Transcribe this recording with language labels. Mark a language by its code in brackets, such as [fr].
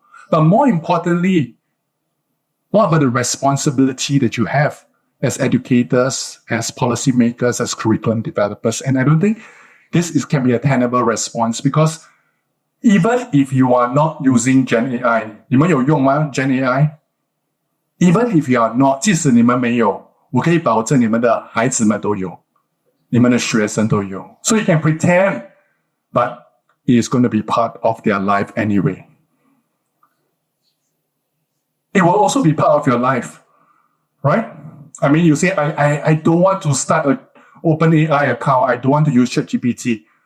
[en] But more importantly, what about the responsibility that you have as educators, as policymakers, as curriculum developers? And I don't think can be a tenable response because even if you are not using Gen AI, [zh] 你们有用吗 [en] Gen AI? Even if you are not, [zh] 即使你们没有，我可以保证你们的孩子们都有，你们的学生都有。 [en] So you can pretend, but it is going to be part of their life anyway. It will also be part of your life, right? I mean, you say, I don't want to start an OpenAI account. I don't want to use ChatGPT.